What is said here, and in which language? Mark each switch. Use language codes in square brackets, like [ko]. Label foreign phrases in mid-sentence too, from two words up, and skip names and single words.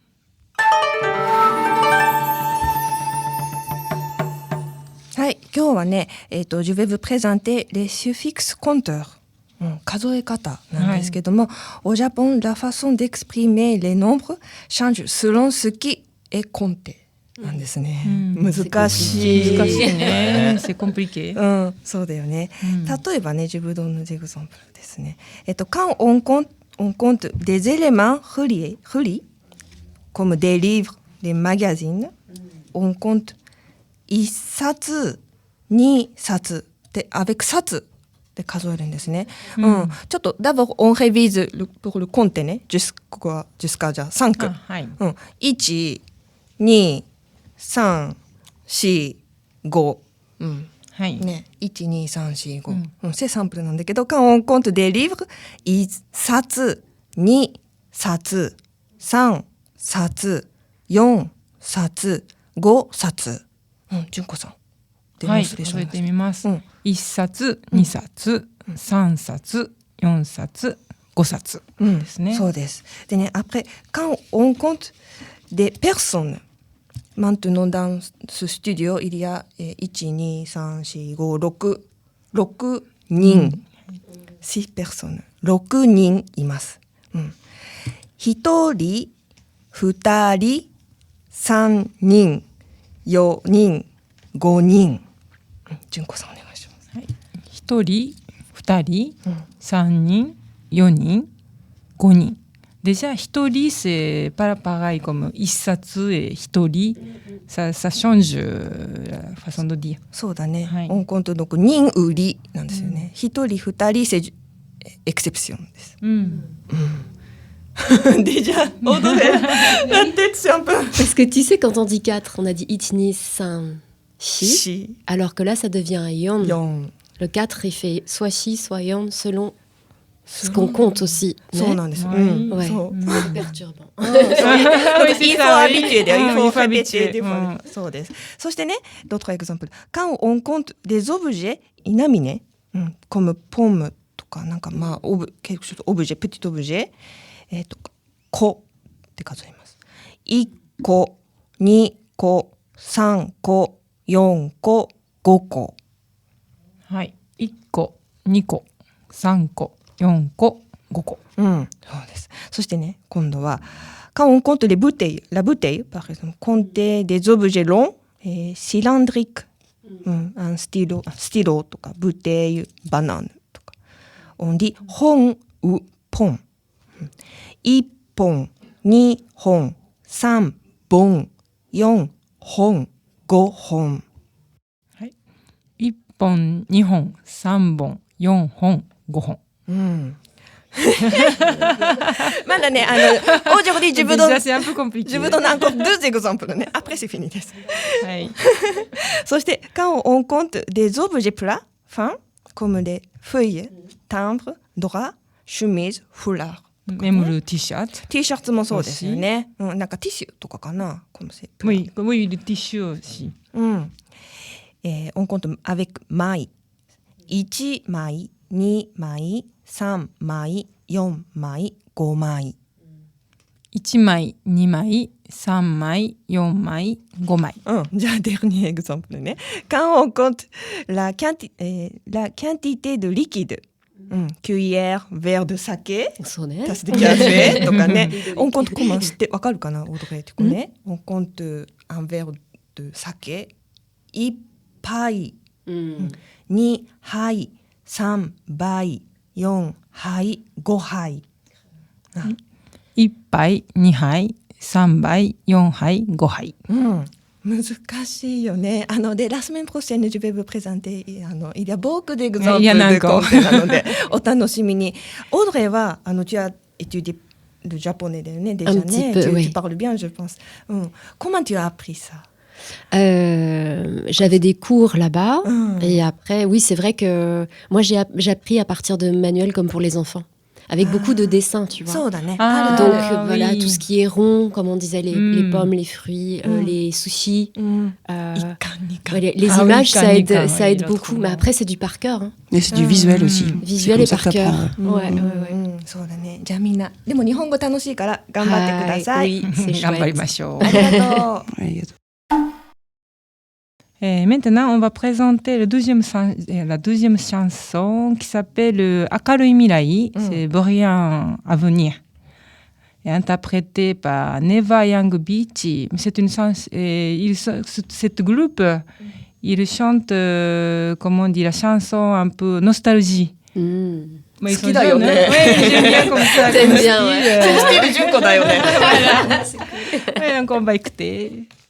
[ja] はい、今日はね、 [fr] je vais vous présenter les suffixes compteurs。 [ja] 数え方なんですけども、 [fr] au Japon, la façon d'exprimer les nombres change selon ce qui est compté。 [ja] なんですね。難しい。難しいね。 [fr] C'est compliqué。 [ja] そうだよね。例えばね、 [fr] je vous donne des exemples [ja] ですね。 [fr] quand on compte des éléments reliés, comme des livres, des magazines, on compte 1 冊、2冊で、avec 冊 [ja] で数えるんですね。 [fr] ちょっと d'abord on révise pour le compte ね。jusqu'à じゃあ5句。1、2、3、4、 5、うん [ja] はい。ね、1、2、3、4、5、 [fr] うん、c'est simple [ja] なんだけど、 [fr] quand on compte des livres、1 冊、2冊、3冊、4冊、5冊。 [ja] うん、純子さん。デモはい、ンストレーション覚えてみます。うん 1冊、2冊、3冊、4冊、5冊ですね。そうです。でね、 [fr] après, quand on compte des personnes, maintenant dans ce studio, il y a 1, 2, 3, 4, 5, 6人、6 personnes、6 [ja] 人います。うん。1人、2人、3人、4人、5人。純子さんお願いします。 [fr] 1人、2人、3人、4人、5 人。Déjà, 1人, c'est pas pareil comme 1冊et 1人. Ça change la façon de dire. [ja] そうだね。はいオンコントの人売りなんですよね。一人二人 c'est exception です。Déjà, Audrey, la tête c'est un peu. [fr] Parce que tu sais, quand on dit 4, on a dit itni, san, shi. [ja] Shi. [fr] Alors que là, ça devient un yon. [ja] Yon. [fr] Le 4, il fait soit shi, soit yon, selon ce qu'on compte aussi. [ja] そうなんです。はい [fr] Ouais. [ja] そう。 [fr] C'est perturbant. Il faut habituer, il faut il faut habituer. habituer des fois. [ja] そうです。そしてね、 [fr] d'autres exemples. Quand on compte des objets inanimés, comme pomme [ja] とかなんかまあ [fr] quelque chose objet, petit objet, [ja] 個って数えます。1 個、2個、3個、4個、5個。はい。1個、2個、3個、4個、5個。うん、そうです。そしてね、今度は、 [fr] quand on compte les bouteilles, la bouteille, par exemple, compter des objets longs, cylindriques, un stylo とか、bouteille, banane とか。On dit 本ou pont. [ja] 1 本、2本、3本、4本、5本。はい。1本、2本、3本、4本、5本。うん。まだね、 [fr] aujourd'hui, je vous Déjà, donne, c'est un peu compliqué. je vous donne encore 2 exemples ね。Après, c'est fini です。 [ja] はい。 [fr] そして、quand on compte des objets plats, fins, comme des feuilles, timbres, draps, chemises, foulards. [ja] メムル T シャツ。 T シャツもそうですよね。うん、なんかティッシュとかかな、このセット。 [fr] Oui, oui, le tissu aussi. うん。on compte avec 枚。1枚、2枚、3枚、4枚、5枚。 [ja] 1枚、2枚、3枚、4枚、5枚。うん、じゃあ、 [fr] dernier exemple ね。Quand on compte la quantité de liquide, キュイエー、verre de saké, [ja] そうね。 [fr] tasse de café とかね。on compte comment [ja] 知ってわかるかな、オードレーってこね。 [fr] on compte un verre de saké, 1 杯、2杯、3杯、4杯、5杯。 [ja] 1杯、2杯、3杯、4杯、5杯。うん難しいよね。 [fr] で、la semaine prochaine, je vais vous présenter, il y a beaucoup d'exemples de comptes [ja] なので、お楽しみに。 [fr] オードレーは、tu as étudié le japonais [ja] だよね、 [fr] déjà Un petit [ja] ね。 [fr] peu, tu oui. parles bien, je pense. Comment tu as appris ça? J'avais des cours là-bas. Et après, oui, c'est vrai que moi, j'ai appris à partir de manuels comme pour les enfants. Avec beaucoup de dessins, tu vois. [ja] そうだね。 [fr] Ah, Donc oui. voilà, tout ce qui est rond, comme on disait, les pommes, les fruits, les sushis. [ja] いかんにかん。 [fr] Ouais, les Ah oui, images, ça aide, Kanika, ça oui, aide il a beaucoup. trop Mais bien. après, c'est du par cœur. Hein. Mais c'est du visuel aussi. Visuel C'est et comme ça par que cœur. t'apprends, Ouais, ouais, ouais. [ja] そうだね。じゃあみんな、でも日本語楽しいから頑張ってください。 [fr] Oui, c'est [ja] 頑張り [fr] chouette. [ja] ましょう。ありがとう。 [fr] Ouais, Maintenant, on va présenter la deuxième chanson qui s'appelle Akarui Mirai. C'est Brillant Avenir. Et interprétée par Neva Young Beach. C'est une chanson. Cette groupe, il chante, comment on dit, la chanson un peu nostalgie. Mais ils sont [ja] Ski da yo [fr] jeunes, [ja] ne. [fr] hein. Ouais, j'aime bien comme ça. T'aimes comme bien, style, ouais. [ja] スティール純子だよね。 [fr] Ouais, donc on va écouter.